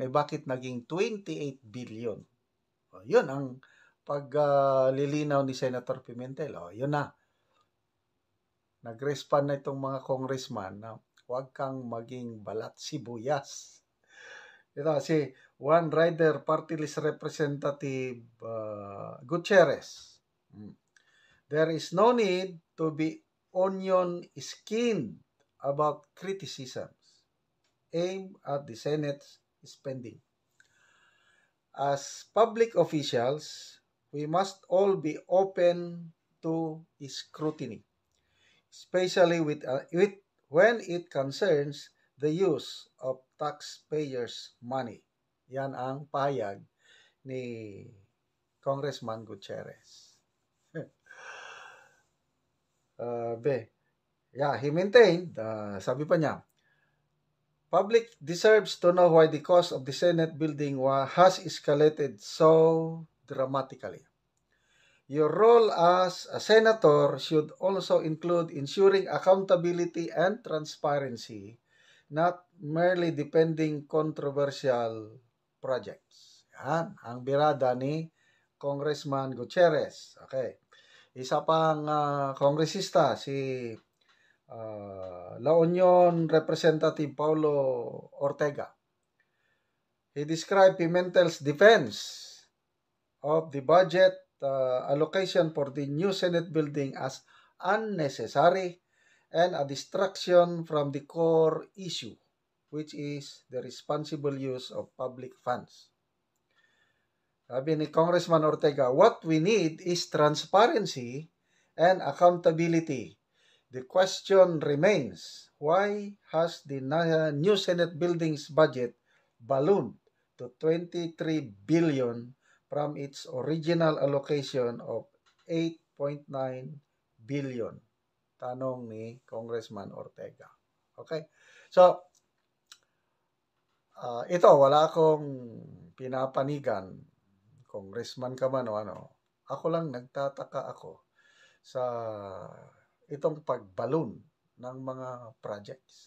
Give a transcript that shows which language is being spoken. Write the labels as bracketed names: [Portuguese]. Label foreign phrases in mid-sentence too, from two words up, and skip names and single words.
[Filipino] Bakit naging 28 billion? Yun ang paglilinaw ni Senator Pimentel. Yun na. Nag-respond na itong mga congressman na huwag kang maging balat sibuyas. Ito si One Rider Party List Representative Gutierrez. [English] There is no need to be onion-skinned about criticisms aimed at the Senate's spending. As public officials, we must all be open to scrutiny, especially when it concerns the use of taxpayers' money. [Filipino] Yan ang payag ni Congressman Gutierrez. [English] He maintained, [Filipino] sabi pa niya, [English] public deserves to know why the cost of the Senate building has escalated so dramatically. Your role as a senator should also include ensuring accountability and transparency, not merely defending controversial projects. [Filipino] Yan, ang birada ni Congressman Gutierrez. Okay. Isa pang kongresista, si La Union Representative Paulo Ortega. [English] He described Pimentel's defense of the budget allocation for the new Senate building as unnecessary and a distraction from the core issue, which is the responsible use of public funds. [Filipino] Sabi ni Congressman Ortega, [English] what we need is transparency and accountability. The question remains, why has the new Senate building's budget ballooned to 23 billion from its original allocation of 8.9 billion? [Filipino] Tanong ni Congressman Ortega. Okay? So, ito, wala akong pinapanigan. Congressman ka man o ano. Ako lang nagtataka ako sa itong pagbalon ng mga projects.